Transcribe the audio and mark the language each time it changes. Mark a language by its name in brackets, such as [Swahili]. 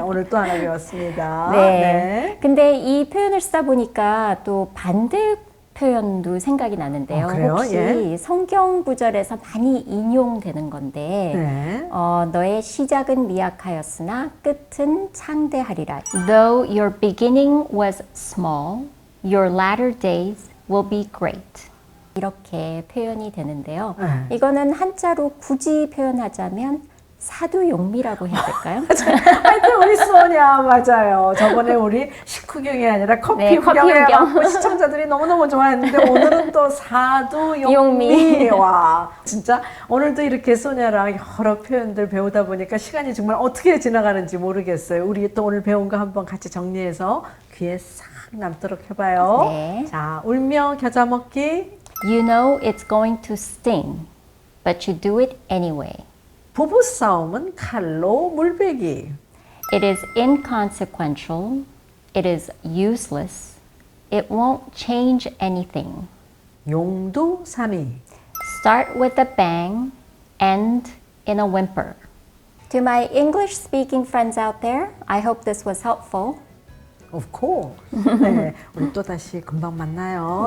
[Korean] 오늘 또 하나 배웠습니다. 네. 근데 이 표현을 쓰다 보니까 또 반대 표현도 생각이 나는데요. 그래요? 혹시 성경 구절에서 많이 인용되는 건데 네. 너의 시작은 미약하였으나 끝은 창대하리라. [English] Though your beginning was small, your latter days will be great. [Korean] 이렇게 표현이 되는데요. 이거는 한자로 굳이 표현하자면 사두용미라고 해야 될까요? 하여튼 우리 소냐 맞아요. 저번에 우리 식후경이 아니라 커피 네, 커피 후경에 후경. 갖고 시청자들이 너무너무 좋아했는데 오늘은 또 사두용미. 와 진짜 오늘도 이렇게 소냐랑 여러 표현들 배우다 보니까 시간이 정말 어떻게 지나가는지 모르겠어요. 우리 또 오늘 배운 거 한번 같이 정리해서 귀에 싹 남도록 해봐요. 네. 자 울며 겨자 먹기. [English] You know it's going to sting, but you do it anyway. [Korean] 부부싸움은 칼로 물베기. [English] It is inconsequential. It is useless. It won't change anything. [Korean] 용두삼이. [English] Start with a bang, end in a whimper. To my English-speaking friends out there, I hope this was helpful. Of course. [Korean] 네, 우리 또 다시 금방 만나요.